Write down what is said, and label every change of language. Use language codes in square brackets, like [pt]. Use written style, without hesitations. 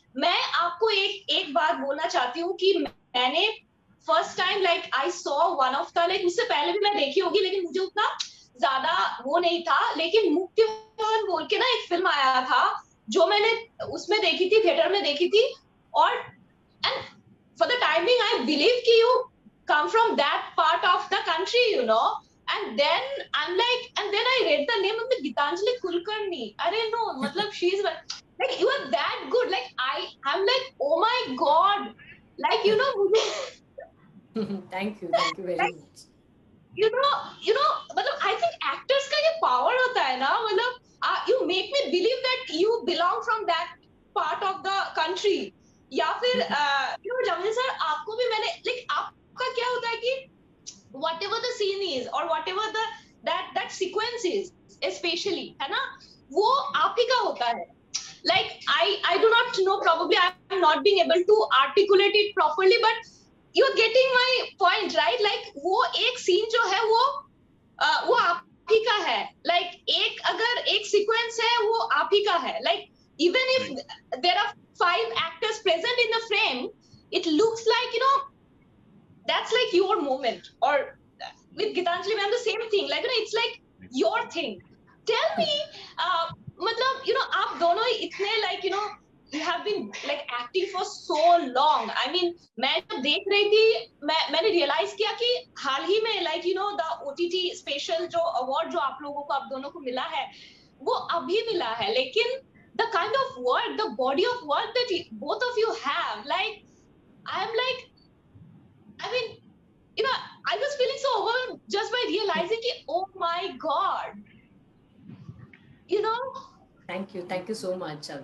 [hi] मैं आपको एक बात बोलना चाहती हूँ कि मैंने [en] first time I saw one of the, [hi] उससे पहले भी मैं देखी होगी लेकिन मुझे उतना ज्यादा वो नहीं था। लेकिन मुक्तिवन बोल के ना एक फिल्म आया था जो मैंने उसमें देखी थी, थिएटर में देखी थी। [en] और and for the timing I believe ki you come from that part of the country, and then I'm like, and then I read the name of the Gitanjali Kulkarni. [hi] Arey [en] no, [hi] matlab [en] she is like like you are that good. Like I'm like, oh my god, like you know, Thank you very like much. you know, मतलब I think actors [hi] का ये power होता है ना, [en] मतलब you make me believe that you belong from that part of the country. [hi] या फिर you know, Jameel sir आपको भी मैंने like आपका क्या होता है कि [en] whatever the scene is or whatever the that sequence is [hi] especially है ना, वो आप ही का होता है. [en] Like I do not know, probably I'm not being able to articulate it properly, but you're getting my point, right? [hi] Like वो एक scene जो है वो आप ही का है. Like एक अगर एक sequence है वो आप ही का है. [en] Like even if there are 5 actors present in the frame, it looks like, you know, that's like your moment. Or with Gitanjali ma'am, the same thing. Like, you know, it's like your thing. Tell me, मतलब, you know, [hi] आप दोनों इतने [en] like, you know, you have been like acting for so long. [hi] I mean, मैं जब देख रही थी, मैंने realize किया कि हाल ही में like, you know, [en] the OTT special [hi] जो award जो आप लोगों को, आप दोनों को मिला है, वो अभी मिला है. [en] लेकिन the kind of work, the body of work that both of you have, like, I'm like, I mean, you know, I was feeling so overwhelmed just by realizing कि, oh my god, you know. Thank you so much.